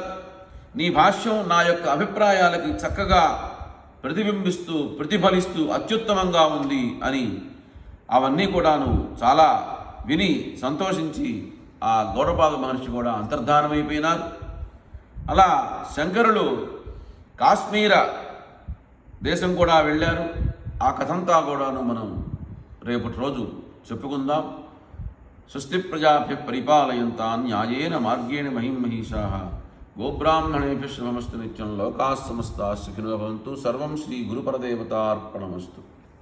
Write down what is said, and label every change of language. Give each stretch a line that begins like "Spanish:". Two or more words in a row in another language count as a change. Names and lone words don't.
Telugu: నీ భాష్యం నా యొక్క అభిప్రాయాలకి చక్కగా ప్రతిబింబిస్తూ ప్రతిఫలిస్తూ అత్యుత్తమంగా ఉంది అని అవన్నీ కూడాను చాలా విని సంతోషించి ఆ గౌడపాద మహర్షి కూడా అంతర్ధానమైపోయినారు. అలా శంకరులు కాశ్మీర దేశం కూడా వెళ్ళారు. ఆ కథంతా కూడాను మనం రేపటి రోజు చెప్పుకుందాం.
Sanskrit: స్వస్తి ప్రజాభ్య పరిపాలయంతాన్ న్యాయేన మార్గేణ మహిమహీషాః గోబ్రాహ్మణేభ్యः శుభమస్తు నిత్యం లోకాः సమస్తాः సుఖినో భవంతు. సర్వం శ్రీ గురుపరదేవతార్పణమస్తు.